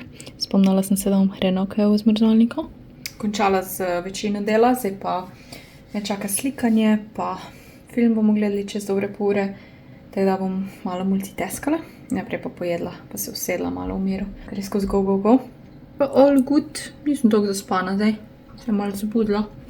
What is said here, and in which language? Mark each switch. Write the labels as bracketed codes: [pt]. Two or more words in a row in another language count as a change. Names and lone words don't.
[sl] Spomnila sem se, da bom hrenovke v zmrzalniku. Končala z večino dela, zdaj pa me čaka slikanje, pa film bomo gledali čez dobre pol ure, tako da bom malo multitaskala. Najprej pa pojedla, pa se usedla malo v miru. Res skozi [en] go, go, go. Pa all good, [sl] nisem toliko zaspana zdaj, se malo zabudila.